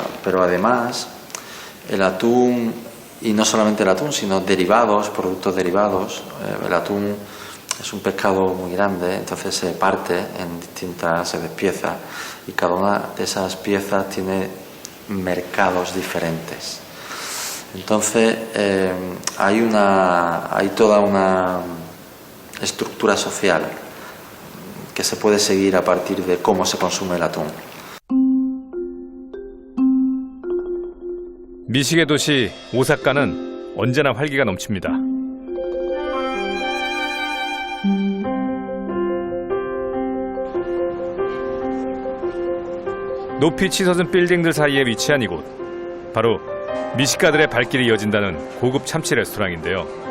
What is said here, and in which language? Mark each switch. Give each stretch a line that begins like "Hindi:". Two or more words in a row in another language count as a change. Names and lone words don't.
Spanish: Pero además el atún, y no solamente el atún, sino derivados, productos derivados, el atún es un pescado muy grande, entonces se parte en distintas, se despieza, y cada una de esas piezas tiene mercados diferentes. Entonces hay toda una estructura social que se puede seguir a partir de cómo se consume el atún.
Korean: 미식의 도시 오사카는 언제나 활기가 넘칩니다. 높이 치솟은 빌딩들 사이에 위치한 이곳, 바로 미식가들의 발길이 이어진다는 고급 참치 레스토랑인데요.